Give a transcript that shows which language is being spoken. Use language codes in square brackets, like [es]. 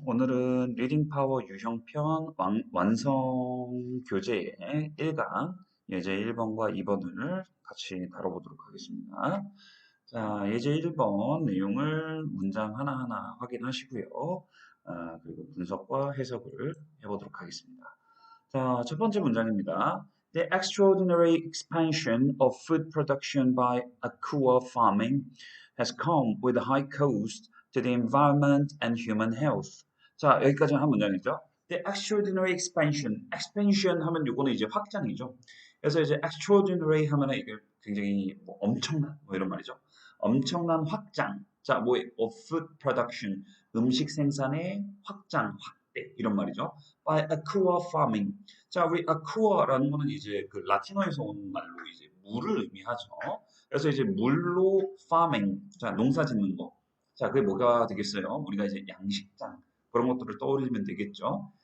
[ko] 오늘은 리딩 파워 유형편 완성 교재의 1강 예제 1번과 2번을 같이 다뤄보도록 하겠습니다. 자, 예제 1번 내용을 문장 하나하나 확인하시고요. 그리고 분석과 해석을 해보도록 하겠습니다. 자, 첫 번째 문장입니다. [en] The extraordinary expansion of food production by aqua farming has come with a high cost to the environment and human health. [ko] 자, 여기까지 한 문장이죠. [en] The extraordinary expansion. [ko] expansion 하면 요거는 이제 확장이죠. 그래서 이제 extraordinary 하면은 이게 굉장히 뭐 엄청난 뭐 이런 말이죠. 엄청난 확장. 자, 뭐 [en] of food production. [ko] 음식 생산의 확장, 확대 이런 말이죠. [en] by aqua farming. [ko] 자, 우리 aqua라는 거는 이제 그 라틴어에서 온 말로 이제 물을 의미하죠. 그래서 이제 물로 farming, 자, 농사 짓는 거. 자, 그게 뭐가 되겠어요? 우리가 이제 양식장, 그런 것들을 떠올리면 되겠죠.